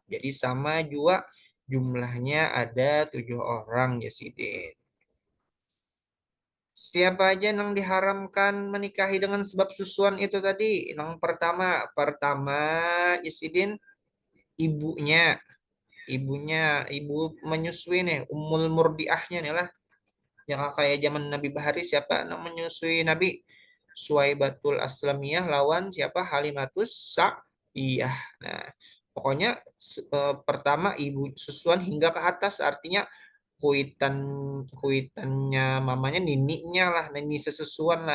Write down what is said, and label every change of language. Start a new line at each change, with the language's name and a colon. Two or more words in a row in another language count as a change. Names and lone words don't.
Banjar: Jadi sama jua jumlahnya ada 7 orang ya Sidin.
Indonesian: Siapa aja yang diharamkan menikahi dengan sebab susuan itu tadi? Yang pertama Isidin, ibunya, ibu menyusui nih,
Banjar: Ummul Murdiahnya nih lah.
Indonesian: Yang kayak zaman Nabi Bahari, siapa yang menyusui Nabi?
Banjar: Suwaibatul Aslamiyah lawan siapa? Halimatus Sa'diyah. Nah, pokoknya pertama ibu susuan hingga ke atas, artinya kuitan kuitannya mamanya, nininya lah, nini sesusuan lah.